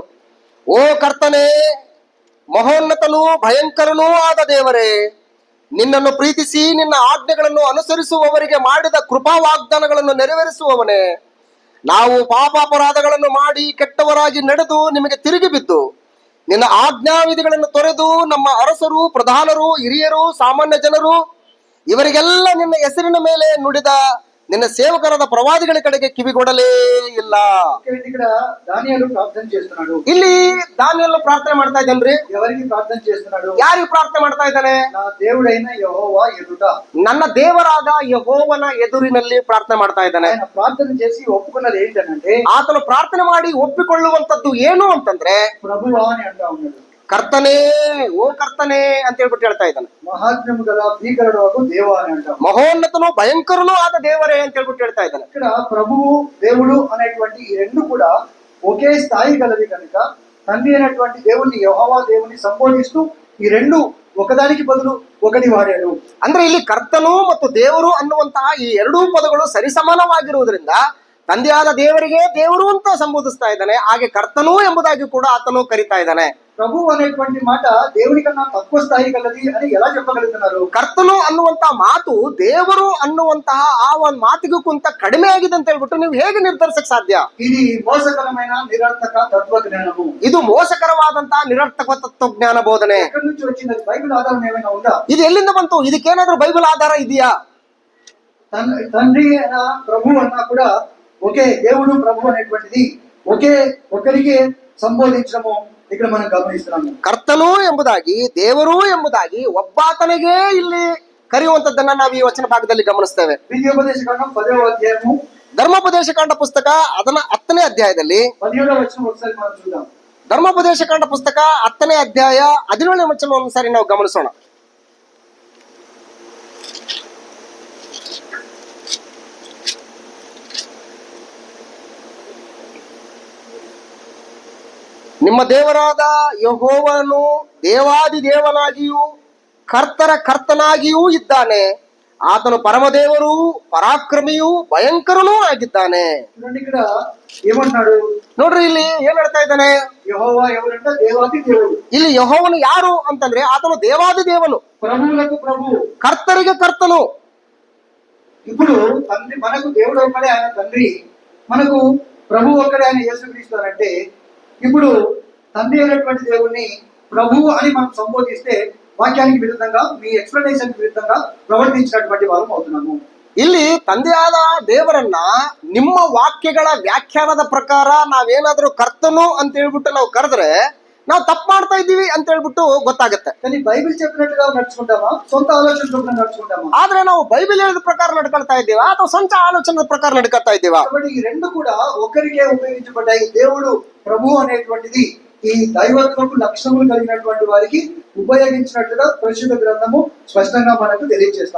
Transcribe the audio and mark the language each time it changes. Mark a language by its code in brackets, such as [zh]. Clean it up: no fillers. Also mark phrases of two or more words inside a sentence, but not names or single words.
[kn] ಓ ಕರ್ತನೇ, ಮಹೋನ್ನತನೂ ಭಯಂಕರನೂ ಆದ ದೇವರೇ, ನಿನ್ನನ್ನು ಪ್ರೀತಿಸಿ ನಿನ್ನ ಆಜ್ಞೆಗಳನ್ನು ಅನುಸರಿಸುವವರಿಗೆ ಮಾಡಿದ ಕೃಪಾ ವಾಗ್ದಾನಗಳನ್ನು ನೆರವೇರಿಸುವವನೇ, ನಾವು ಪಾಪಾಪರಾಧಗಳನ್ನು ಮಾಡಿ ಕೆಟ್ಟವರಾಗಿ ನಡೆದು ನಿಮಗೆ ತಿರುಗಿ ಬಿದ್ದು ನಿನ್ನ ಆಜ್ಞಾವಿಧಿಗಳನ್ನು ತೊರೆದು ನಮ್ಮ ಅರಸರು, ಪ್ರಧಾನರು, ಹಿರಿಯರು, ಸಾಮಾನ್ಯ ಜನರು ಇವರಿಗೆಲ್ಲ ನಿನ್ನ ಹೆಸರಿನ ಮೇಲೆ ನುಡಿದ ನಿನ್ನ ಸೇವಕರಾದ ಪ್ರವಾದಿಗಳ ಕಡೆಗೆ ಕಿವಿಗೊಡಲೇ ಇಲ್ಲ. [te] ఇక్కడ దానియేలు ప్రార్థన చేస్తున్నాడు. [kn] ಇಲ್ಲಿ ದಾನಿಯೇಲನು ಪ್ರಾರ್ಥನೆ ಮಾಡ್ತಾ ಇದ್ದಾನ್ರಿ. [te] ఎవరికి ప్రార్థన చేస్తున్నాడు? [kn] ಯಾರಿಗೆ ಪ್ರಾರ್ಥನೆ ಮಾಡ್ತಾ ಇದ್ದಾನೆ? [te] నా దేవుడైన యెహోవా ఎదుట, [kn] ನನ್ನ ದೇವರಾದ ಯೆಹೋವನ ಎದುರಿನಲ್ಲಿ ಪ್ರಾರ್ಥನೆ ಮಾಡ್ತಾ ಇದ್ದಾನೆ. [te] ఆయన ప్రార్థన చేసి ఒప్పుకున్నది ఏంటంటే, [kn] ಆತನು ಪ್ರಾರ್ಥನೆ ಮಾಡಿ ಒಪ್ಪಿಕೊಳ್ಳುವಂತದ್ದು ಏನು ಅಂತಂದ್ರೆ, [te] ప్రభువా అని అంటా ఉన్నాడు. [kn] ಕರ್ತನೇ, ಓ ಕರ್ತನೇ ಅಂತ ಹೇಳ್ಬಿಟ್ಟು ಹೇಳ್ತಾ ಇದ್ದಾನೆ. [te] మహాత్మ్యము గల భీకరుడు దేవా అని అంటాం. [kn] ಮಹೋನ್ನತನು ಭಯಂಕರನೂ ಆದ ದೇವರೇ ಅಂತ ಹೇಳ್ಬಿಟ್ಟು ಹೇಳ್ತಾ ಇದ್ದಾನೆ. [te] ఇక్కడ ప్రభువు దేవుడు అనేటువంటి ఈ రెండు కూడా ఒకే స్థాయి గలవి కనుక తండ్రి అయినటువంటి దేవుణ్ణి, యెహోవా దేవుని సంబోధిస్తూ ఈ రెండు ఒకదానికి బదులు ఒకటి వాడాడు. [kn] ಅಂದ್ರೆ ಇಲ್ಲಿ ಕರ್ತನು ಮತ್ತು ದೇವರು ಅನ್ನುವಂತಹ ಈ ಎರಡೂ ಪದಗಳು ಸರಿಸಮಾನವಾಗಿರುವುದರಿಂದ ತಂದೆಯಾದ ದೇವರಿಗೆ ದೇವರು ಅಂತ ಸಂಬೋಧಿಸ್ತಾ ಇದ್ದಾನೆ. ಹಾಗೆ ಕರ್ತನು ಎಂಬುದಾಗಿ ಕೂಡ ಆತನು ಕರಿತಾ ಇದ್ದಾನೆ. [te] ప్రభు అనేటువంటి మాట దేవుని కన్నా తక్కువ స్థాయి గలది అని ఎలా చెప్పగలుగుతున్నారు? [kn] ಕರ್ತನು ಅನ್ನುವಂತ ಮಾತು ದೇವರು ಅನ್ನುವಂತಹ ಆ ಒಂದು ಮಾತಿಗೂ ಕುಂತ ಕಡಿಮೆ ಆಗಿದೆ ಅಂತ ಹೇಳ್ಬಿಟ್ಟು ನೀವು ಹೇಗೆ ನಿರ್ಧರಿಸಕ್ ಸಾಧ್ಯ? [te] ఇది మోసకరమైన నిరర్థక తత్వజ్ఞానము. [kn] ಇದು ಮೋಸಕರವಾದಂತಹ ನಿರರ್ಥಕ ತತ್ವಜ್ಞಾನ ಬೋಧನೆ. [te] ఎక్కడి నుంచి వచ్చింది? బైబిల్ ఆధారం ఏమైనా ఉందా? [kn] ಇದು ಎಲ್ಲಿಂದ ಬಂತು? ಇದಕ್ಕೇನಾದ್ರೂ ಬೈಬಲ್ ಆಧಾರ ಇದೆಯಾ? [te] తండ్రి అయిన ప్రభు అన్నా కూడా ఒకే దేవుడు ప్రభు అనేటువంటిది ఒకే ఒకరికి సంబోధించడము ఇక్కడ మనం గమనిస్తున్నాము. [kn] ಕರ್ತನು ಎಂಬುದಾಗಿ, ದೇವರು ಎಂಬುದಾಗಿ ಒಬ್ಬಾತನಿಗೆ ಇಲ್ಲಿ ಕರೆಯುವಂತದ್ದನ್ನ ನಾವು ಈ ವಚನ ಭಾಗದಲ್ಲಿ ಗಮನಿಸ್ತೇವೆ. [te] ద్వితీయోపదేశ కాండం 10వ అధ్యాయము [kn] ಧರ್ಮೋಪದೇಶ ಕಾಂಡ ಪುಸ್ತಕ ಅದನ್ನ 10ನೇ ಅಧ್ಯಾಯದಲ್ಲಿ [te] 17వ వచనం ఒకసారి మనం చూద్దాం. [kn] ಧರ್ಮೋಪದೇಶ ಕಾಂಡ ಪುಸ್ತಕ 10ನೇ ಅಧ್ಯಾಯ 17ನೇ ವಚನ ಒಂದ್ಸಾರಿ ನಾವು ಗಮನಿಸೋಣ. ನಿಮ್ಮ ದೇವರಾದ ಯೆಹೋವನು ದೇವಾದಿ ದೇವನಾಗಿಯೂ ಕರ್ತರ ಕರ್ತನಾಗಿಯೂ ಇದ್ದಾನೆ. ಆತನು ಪರಮದೇವರು, ಪರಾಕ್ರಮಿಯೂ ಭಯಂಕರನೂ ಆಗಿದ್ದಾನೆ. [te] చూడండి ఇక్కడ ఏమంటున్నాడు? [kn] ನೋಡ್ರಿ ಇಲ್ಲಿ ಏನ್ ಹೇಳ್ತಾ ಇದ್ದಾನೆ? [te] యెహోవా ఎవరంటే దేవాది దేవుడు. [kn] ಇಲ್ಲಿ ಯೆಹೋವನು ಯಾರು ಅಂತಂದ್ರೆ ಆತನು ದೇವಾದಿ ದೇವನು, [te] ప్రభువులకు ప్రభువు, [kn] ಕರ್ತರಿಗೆ ಕರ್ತನು. [te] ఇప్పుడు తండ్రి మనకు దేవుడు ఒక్కడే, ఆయన తండ్రి, మనకు ప్రభు ఒక్కడే, ఆయన యేసుక్రీస్తు అంటే ఇప్పుడు తండ్రి అయినటువంటి దేవుణ్ణి ప్రభువు అని మనం సంబోధిస్తే వాక్యానికి విరుద్ధంగా, మీ ఎక్స్ప్లెనేషన్ విరుద్ధంగా ప్రవర్తించినటువంటి వారు అవుతున్నాము. [kn] ಇಲ್ಲಿ ತಂದೆಯಾದ ದೇವರನ್ನ ನಿಮ್ಮ ವಾಕ್ಯಗಳ ವ್ಯಾಖ್ಯಾನದ ಪ್ರಕಾರ ನಾವೇನಾದ್ರೂ ಕರ್ತನು ಅಂತ ಹೇಳ್ಬಿಟ್ಟು ನಾವು ಕರೆದ್ರೆ ನಾವು ತಪ್ಪು ಮಾಡ್ತಾ ಇದ್ದೀವಿ ಅಂತ ಹೇಳ್ಬಿಟ್ಟು ಗೊತ್ತಾಗುತ್ತೆ. [te] కానీ బైబిల్ చెప్పినట్టుగా నడుచుకుంటామా, సొంత ఆలోచన చొప్పున నడుచుకుంటామా? [kn] ಆದ್ರೆ ನಾವು ಬೈಬಲ್ ಹೇಳಿದ ಪ್ರಕಾರ ನಡ್ಕೊಳ್ತಾ ಇದ್ದೀವಾ ಅಥವಾ ಸ್ವಂತ ಆಲೋಚನದ ಪ್ರಕಾರ ನಡ್ಕೊಳ್ತಾ ಇದ್ದೀವಾ? [te] కాబట్టి ఈ రెండు కూడా ఒకరికే ఉపయోగించబడ్డాయి. దేవుడు ప్రభు అనేటువంటిది ఈ దైవత్వపు లక్షణములు కలిగినటువంటి వారికి ఉపయోగించినట్లుగా పరిశుద్ధ గ్రంథము స్పష్టంగా మనకు తెలియజేస్తాం.